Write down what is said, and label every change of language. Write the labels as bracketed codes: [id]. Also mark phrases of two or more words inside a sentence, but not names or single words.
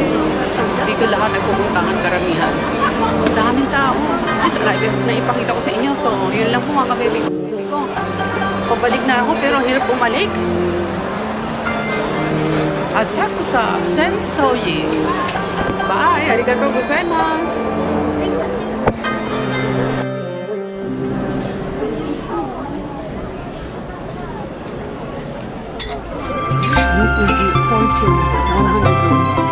[tl] Dito lahat nagpupuntahan karamihan. Daming tao. Sa live na ipakita ko sa inyo. So, yun lang po mga ka-baby ko. Pabalik na ako pero hirap bumalik. Asakusa Sensoji. Bye! [ja] ありがとうございます! [en] Fortune 100 yen.